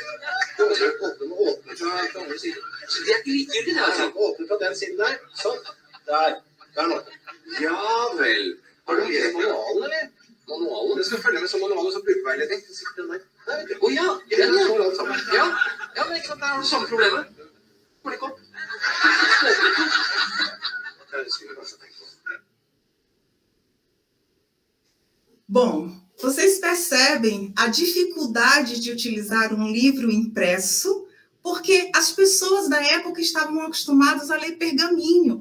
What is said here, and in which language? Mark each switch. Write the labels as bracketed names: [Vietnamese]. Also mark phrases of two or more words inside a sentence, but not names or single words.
[Norwegian] Du må åpne fra andre siden. Så det er ikke likegyldig, det altså. Åpne fra den siden der. Sånn. Der nå. Ja vel. Har du lest manualen, eller? Manualen? Du skal følge med som manualen, så brukerveiledning. Å ja, den ja. Ja, men ikke sant, der har du samme problemet. Får det ikke opp. [Portuguese] Bom, vocês percebem a dificuldade de utilizar um livro impresso, porque as pessoas da época estavam acostumadas a ler pergaminho.